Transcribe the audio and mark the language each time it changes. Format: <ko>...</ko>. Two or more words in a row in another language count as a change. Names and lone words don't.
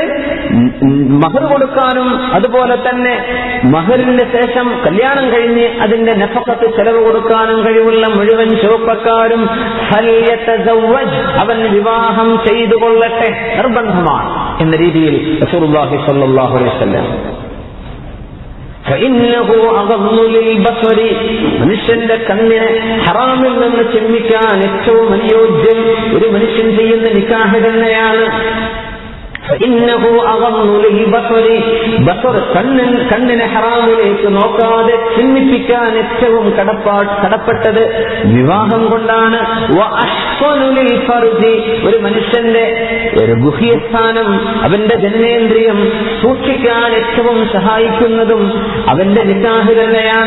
<ml>മഹർ കൊടുക്കാനും അതുപോലെ തന്നെ മഹറിന് ശേഷം കല്യാണം കഴിഞ്ഞ് അതിന്റെ നഫഖത്ത് ചെലവ് കൊടുക്കാനും കഴിവുള്ള മുഴുവൻ ചെറുപ്പക്കാരും ഫല്യതസവ്വജ്, അവൻ വിവാഹം ചെയ്തു കൊള്ളട്ടെ, നിർബന്ധമാണ് എന്ന രീതിയിൽ</ml> <ar>رسول الله صلى الله عليه وسلم. فإنه أغض للبصر,</ar> <ml>മനുഷ്യന്റെ കണ്ണിനെ ഹറാമിൽ നിന്ന് ചെമ്മിക്കാൻ ഏറ്റവും അനുയോജ്യം ഒരു മനുഷ്യൻ ചെയ്യുന്ന നിക്കാഹ് തന്നെയാണ്.</ml> <ar>فإنه أغض للبصر,</ar> <ml>ബസർ കണ്ണിനെ ഹറാമിലേക്ക് നോക്കാതെ ചിന്തിപ്പിക്കാൻ ഏറ്റവും കടപ്പെട്ടത് വിവാഹം കൊണ്ടാണ്.</ml> <ar>وأحصن للفرج,</ar> <ml>ഒരു മനുഷ്യന്റെ ഒരു ഗുഹ്യസ്ഥാനം, അവന്റെ ജനനേന്ദ്രിയം സൂക്ഷിക്കാൻ ഏറ്റവും സഹായിക്കുന്നതും അവന്റെ നിക്കാഹ് തന്നെയാണ്.</ml>